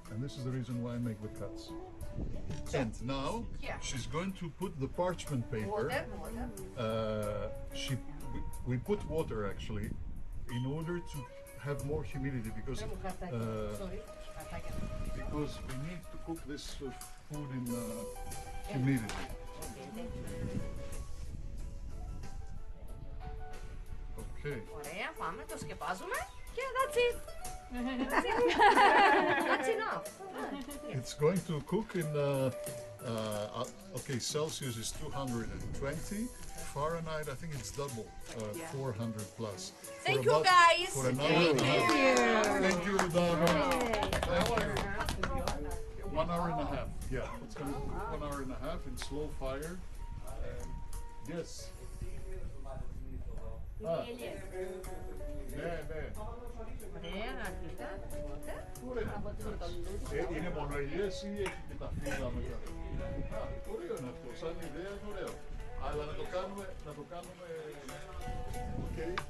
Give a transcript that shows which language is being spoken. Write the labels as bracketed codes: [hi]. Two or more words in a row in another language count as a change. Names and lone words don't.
[en] and this is the reason why I make the cuts. And now she's going to put the parchment paper. We put water actually in order to have more humidity because we need to cook this food in humidity. Okay. [el] Ωραία, πάμε, το σκεπάζουμε και [en] that's it. That's enough. It's going to cook in okay, Celsius is 220, Fahrenheit I think it's double, 400 plus. Thank you guys. For an hour and a half. Thank you, Dana. Thank you. 1 hour and a half. Yeah, it's going to cook 1 hour and a half in slow fire. Yes. [el] Ναι. Ωραία, αρχικά. Είναι μόνο ελιές ή έχει και τα φύλλα μετά? Ωραίο είναι αυτό, σαν ιδέα είναι ωραίο. Αλλά να το κάνουμε, okay.